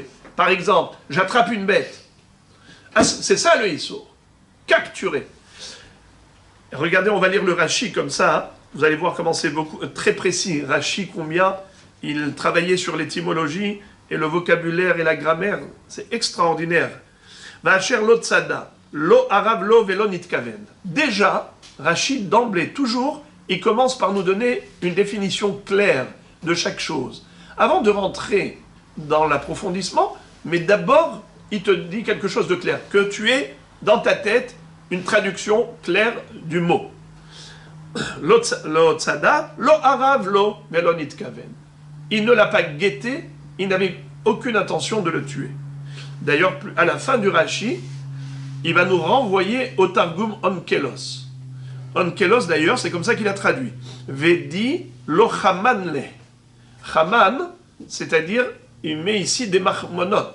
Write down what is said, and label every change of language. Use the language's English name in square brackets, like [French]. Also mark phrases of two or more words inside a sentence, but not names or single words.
[French] Par exemple, j'attrape une bête. Ah, c'est ça le issour. Capturer. Regardez, on va lire le Rashi comme ça. Hein. Vous allez voir comment c'est très précis. Rashi, combien il travaillait sur l'étymologie et le vocabulaire et la grammaire. C'est extraordinaire. [Hebrew] ואשר לא צדה, לא ארב לו ולא נתכוון. [French] Déjà, Rashi, d'emblée, toujours, il commence par nous donner une définition claire de chaque chose. Avant de rentrer dans l'approfondissement, mais d'abord, il te dit quelque chose de clair. Que tu aies dans ta tête une traduction claire du mot. [Hebrew] לא צדה, לא ארב לו ולא נתכוון. [French] Il ne l'a pas guetté, il n'avait aucune intention de le tuer. D'ailleurs, à la fin du Rashi, il va nous renvoyer au Targum Onkelos. Onkelos, d'ailleurs, c'est comme ça qu'il a traduit. [Aramaic] ודי לא כמן ליה. [French] Chaman, c'est-à-dire, il met ici des mahmonotes.